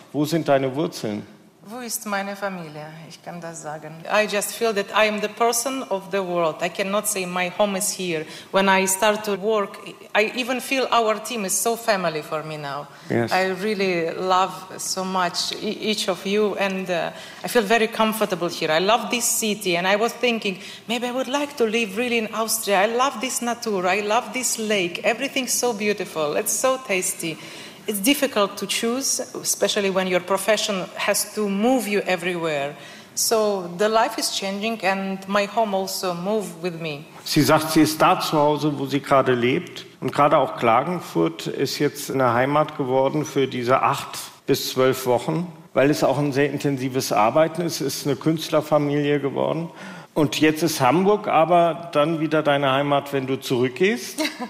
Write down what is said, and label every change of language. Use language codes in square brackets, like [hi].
[de] Wo sind deine Wurzeln? Wo ist meine Familie? Ich kann das sagen. [en] I just feel that I am the person of the world. I cannot say my home is here. When I start to work, I even feel our team is so family for me now. Yes. I really love so much each of you and I feel very comfortable here. I love this city and I was thinking, maybe I would like to live really in Austria. I love this nature. I love this lake. Everything's so beautiful. It's so tasty. It's difficult to choose, especially when your profession has to move you everywhere. So the life is changing and my home also moved with me. [de] Sie sagt, sie ist da zu Hause, wo sie gerade lebt. Und gerade auch Klagenfurt ist jetzt eine Heimat geworden für diese 8 bis 12 Wochen, weil es auch ein sehr intensives Arbeiten ist. Es ist eine Künstlerfamilie geworden. Und jetzt ist Hamburg aber dann wieder deine Heimat, wenn du zurückgehst.